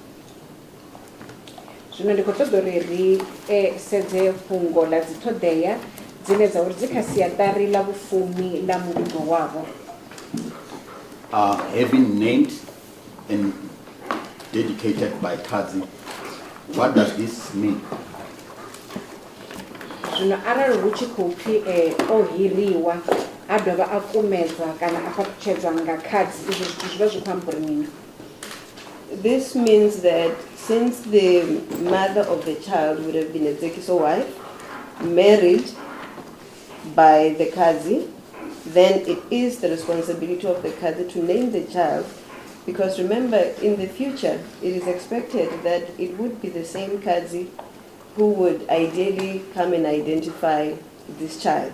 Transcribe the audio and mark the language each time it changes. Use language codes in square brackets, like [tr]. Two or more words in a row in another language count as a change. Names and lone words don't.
[ve] Zvino ndikho ṱoḓa uri ri sedze fhungo ḽa dzi ṱhoḓea dzine dza uri dzi kha siaṱari ḽa vhufumi ḽa muvhigo wavho. [en] Having named and dedicated by Kazi. What does this mean? [ve] Zwino arali hu tshi khou pfi o hiriwa a dovha a kumedzwa kana a fhaṱutshedzwa nga khadzi, izwo zwithu zwi vha zwi khou amba uri mini? [en] This means that since the mother of the child would have been a Zekiso wife, married by the Kazi, then it is the responsibility of the Kazi to name the child, because remember, in the future, it is expected that it would be the same Kazi who would ideally come and identify this child.